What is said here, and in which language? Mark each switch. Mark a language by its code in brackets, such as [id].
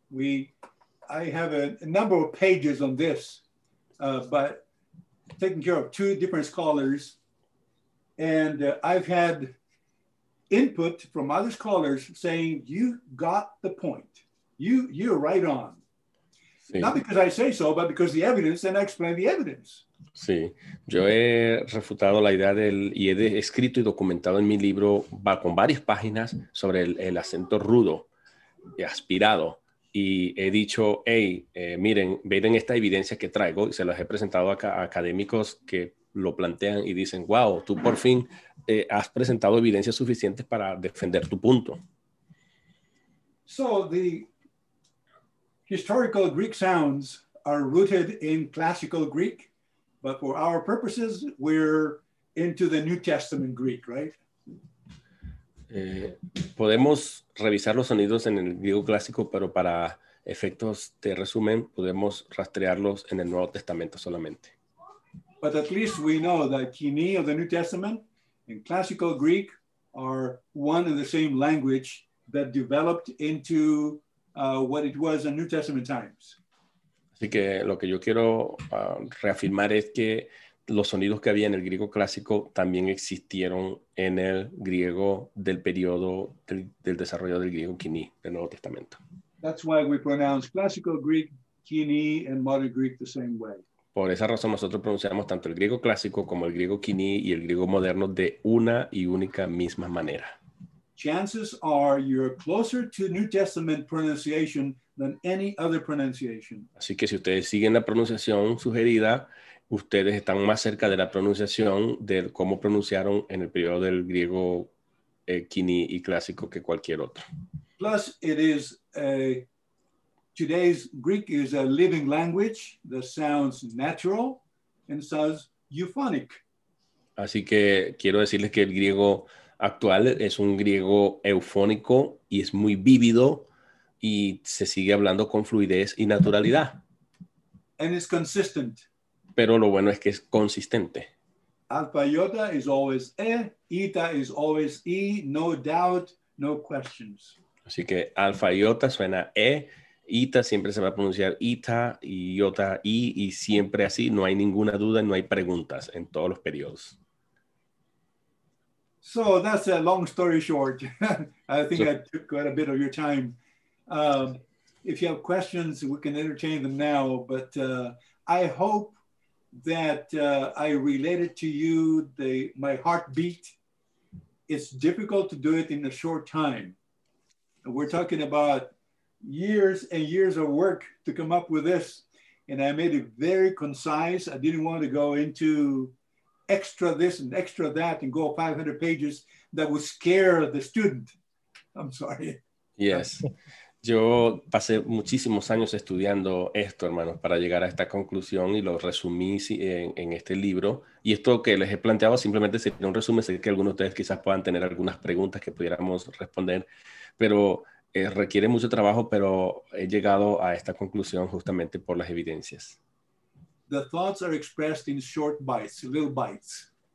[en] I have a number of pages on this, but taking care of two different scholars. And I've had input from other scholars saying, you got the point. You're right on. Sí. Not because I say so, but because the evidence, and I explain the evidence. [es] Sí, yo he refutado la idea y he escrito y documentado en mi libro con varias páginas sobre el acento rudo y aspirado. Y he dicho, hey, miren esta evidencia que traigo, y se las he presentado a académicos que lo plantean y dicen, wow, tú por fin has presentado evidencias suficientes para defender tu punto. [en] So the historical Greek sounds are rooted in classical Greek, but for our purposes, we're into the New Testament Greek, right? [es] Podemos revisar los sonidos en el griego clásico, pero para efectos de resumen podemos rastrearlos en el Nuevo Testamento solamente. [en] But at least we know that Koiné of the New Testament and classical Greek are one and the same language that developed into what it was in New Testament times. [es] Así que lo que yo quiero reafirmar es que los sonidos que había en el griego clásico también existieron en el griego del periodo del desarrollo del griego Koiné, del Nuevo Testamento. [en] That's why we pronounce classical Greek, Koiné, and modern Greek the same way. [es] Por esa razón nosotros pronunciamos tanto el griego clásico como el griego Koiné y el griego moderno de una y única misma manera. [en] Chances are you're closer to New Testament pronunciation than any other pronunciation. [es] Así que si ustedes siguen la pronunciación sugerida, ustedes están más cerca de la pronunciación de cómo pronunciaron en el periodo del griego Koiné y clásico que cualquier otro. [en] Plus, it is today's Greek is a living language that sounds natural and sounds euphonic. [es] Así que quiero decirles que el griego actual es un griego eufónico y es muy vívido y se sigue hablando con fluidez y naturalidad. [en] And it's consistent. [es] Pero lo bueno es que es consistente. [en] Alpha iota is always eta is always no doubt, no questions. [es] Así que alfa y iota suena ita siempre se va a pronunciar ita y iota y siempre así, no hay ninguna duda, no hay preguntas en todos los periodos. [en] So that's a long story short. I think I took quite a bit of your time. If you have questions, we can entertain them now, but I hope that I related to you my heartbeat. It's difficult to do it in a short time. We're talking about years and years of work to come up with this, and I made it very concise. I didn't want to go into extra this and extra that and go 500 pages. That would scare the student. I'm sorry. Yes. [es] Yo pasé muchísimos años estudiando esto, hermanos, para llegar a esta conclusión y lo resumí en este libro. Y esto que les he planteado simplemente sería un resumen. Sé que algunos de ustedes quizás puedan tener algunas preguntas que pudiéramos responder, pero requiere mucho trabajo, pero he llegado a esta conclusión justamente por las evidencias. [en] The thoughts are expressed in short bites, little bites.